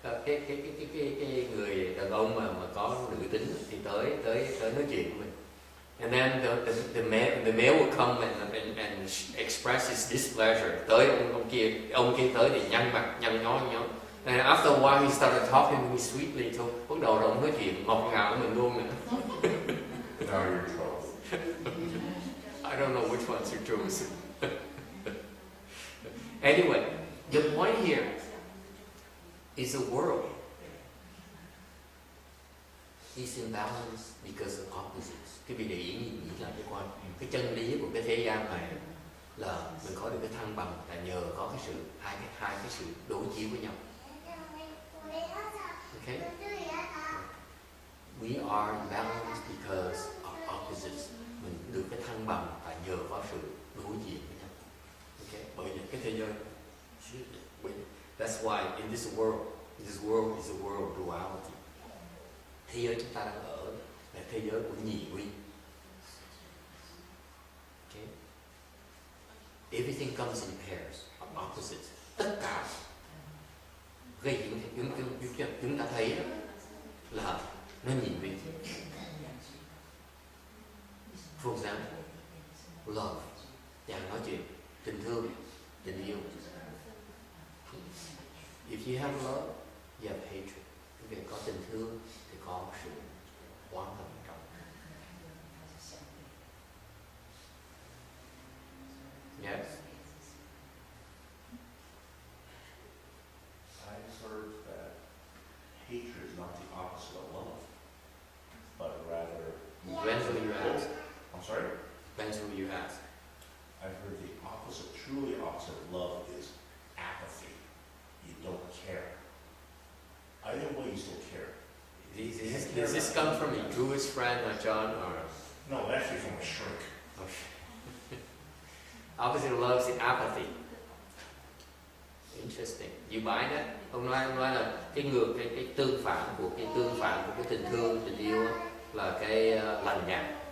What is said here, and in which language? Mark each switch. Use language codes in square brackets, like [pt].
[vi] Cái người đàn ông mà có nữ tính thì tới nói chuyện với mình. [en] And then the male will come and express his displeasure. [vi] Tới ông kia tới thì nhăn mặt, nhăn nhó. [en] And after a while he started talking to me sweetly. [vi] So bắt đầu ông nói chuyện ngọt ngào với mình luôn nữa. [en] Now you're in trouble. I don't know which ones you choose. Anyway, the point here is the world is in balance because of opposites. [vi] Cái vị để ý nghĩ lại cái chân lý của cái thế gian này là mình có được cái thăng bằng là nhờ có cái sự hai cái sự đối chiếu với nhau. [en] Okay? We are in balance because of opposites. [vi] Mình được cái thăng bằng là nhờ có sự đối diện với nhau. [en] Okay? [vi] Bởi vì cái thế giới, [en] that's why in this world is a world of duality. [vi] Thế giới chúng ta đang ở là thế giới của nhị nguyên. [en] Okay? Everything comes in pairs, of opposites. [vi] Tất cả gây chúng ta thấy đó là nó nhị nguyên. [en] For example, love, [vi] chàng nói chuyện, tình thương, tình yêu. [en] If you have love, you have hatred. [vi] Vì có tình thương thì có sự oán hận trong. [en] Yes. I've heard that hatred is not the opposite of love, but rather. Depends who you ask. I'm sorry? Depends who you ask. I've heard the opposite, truly opposite of love is apathy. You don't care. Either way, you still care. Does this come from your Jewish friend or John or? No, actually from a shrink. Opposite of love is apathy. Interesting. You buy that? [vi] Ông nói là cái tương phản của cái tình thương, tình yêu là cái lạnh nhạt.